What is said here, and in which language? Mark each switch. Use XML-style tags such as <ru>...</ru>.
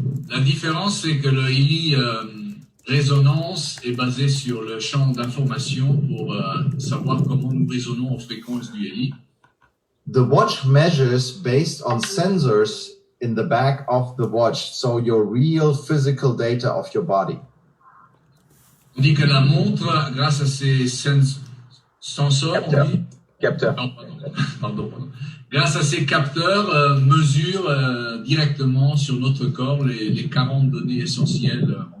<fr>La différence, c'est que le Healy résonance est basé sur le champ d'information pour savoir comment nous résonnons en fréquence du Healy.</fr> <en>The watch measures based on sensors in the back of the watch, so your real physical data of your body.</en> <fr>On dit que la montre, grâce à ses sensors, Capteur. Pardon. Grâce à ces capteurs, mesure directement sur notre corps les 40 données essentielles.</fr>